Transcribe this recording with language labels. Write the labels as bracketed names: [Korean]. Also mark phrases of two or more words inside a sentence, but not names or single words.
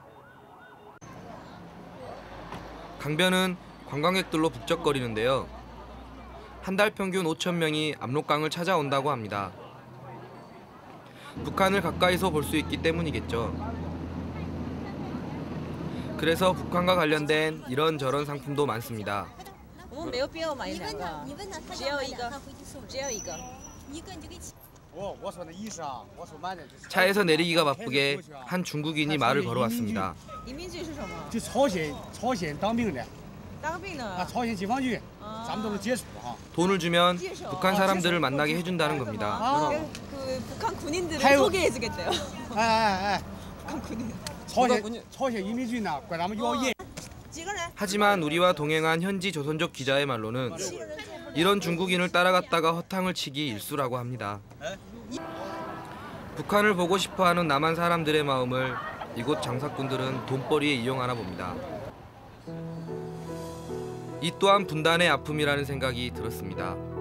[Korean] 강변은 관광객들로 북적거리는데요. 한 달 평균 5천 명이 압록강을 찾아온다고 합니다. 북한을 가까이서 볼 수 있기 때문이겠죠. 그래서 북한과 관련된 이런저런 상품도 많습니다. [Chinese] 我们没有必要买两个，只要一个，只要一个。 [Korean] 차에서 내리기가 바쁘게 한 중국인이 말을 걸어왔습니다. [Chinese] 移民局是什么？就朝鲜当兵的，当兵的。朝鲜解放军，咱们都是接触哈。 [Korean] 돈을 주면 북한 사람들을 만나게 해준다는 겁니다. 그 북한 군인들을 소개해주겠대요. 북한 군인. [Chinese] 朝鲜移民军呢，管咱们要烟。 [Korean] 하지만 우리와 동행한 현지 조선족 기자의 말로는 이런 중국인을 따라갔다가 허탕을 치기 일쑤라고 합니다. 북한을 보고 싶어하는 남한 사람들의 마음을 이곳 장사꾼들은 돈벌이에 이용하나 봅니다. 이 또한 분단의 아픔이라는 생각이 들었습니다.